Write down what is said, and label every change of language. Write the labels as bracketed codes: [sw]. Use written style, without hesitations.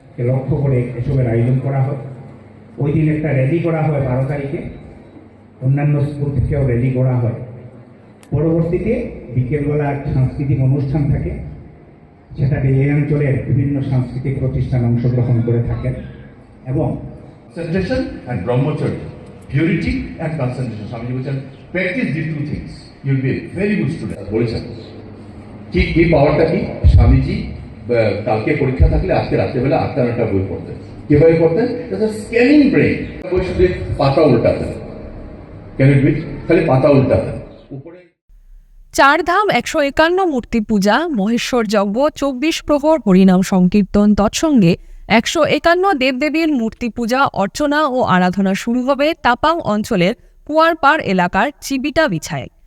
[bn] লক্ষ্য করে এসবের আয়োজন করা হয়। ওই দিন একটা র্যালি করা হয় 12 তারিখে, অন্যান্য স্কুল থেকেও র্যালি করা হয়। পরবর্তীতে বিকেলবেলা সাংস্কৃতিক অনুষ্ঠান থাকে, সেটাতে এই অঞ্চলের বিভিন্ন সাংস্কৃতিক প্রতিষ্ঠান অংশগ্রহণ করে থাকেন এবং [en] concentration and brahmacharya, purity and concentration. Swamiji বলেছেন, practice these two things, you'll be a very good student. [bn] বলেছেন কি পাওয়ারটা কি? স্বামীজি কালকে পরীক্ষা থাকলে আজকে রাত্রেবেলা 8টা বই পড়তেন। কিভাবে পড়তেন? Scanning brain. বই শুধু পাতা উল্টাতেন, কেন খালি পাতা উল্টাতেন। উপরে চারধাম 151 মূর্তি পূজা, মহেশ্বর যজ্ঞ, 24 প্রহর হরিনাম সংকীর্তন তৎসঙ্গে 151 দেবদেবীর মূর্তি পূজা, অর্চনা ও আরাধনা শুরু হবে তাপাং অঞ্চলের কুয়ারপাড় এলাকার চিবিটা বিছায়।